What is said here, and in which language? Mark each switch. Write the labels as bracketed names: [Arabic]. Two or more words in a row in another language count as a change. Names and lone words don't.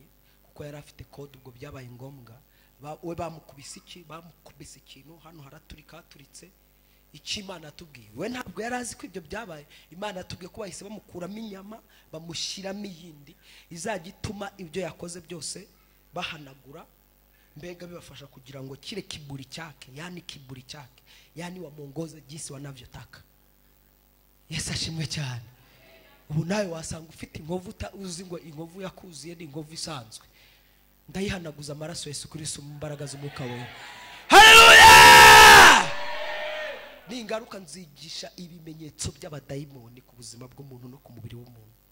[Kinyarwanda] kuko yari afite code ubwo byabaye ngombwa we bamukubise ikintu hano haraturika haturitse iki Imana atubwiye we ntabwo yari azi ko ibyo byabaye Imana atubwiye ko bahise bamukuramo inyama bamushyiramo iyindi izajya ituma ibyo yakoze byose bahanagura mbega bibafasha kugira ngo kire kiburi cyake [Swahili] yani wamongoza jinsi wanavyotaka. [Kinyarwanda] Yesu ashimwe cyane. Ubu nawe wasanga ufite inkovu uzi ngo inkovu yakuziye ni inkovu isanzwe ndayihanaguza amaraso Yesu Kristo mu mbaraga z'umwuka we. Haleluya! Ni ingaruka nzigisha ibimenyetso by'abadayimoni ku buzima bw'umuntu no ku mubiri w'umuntu.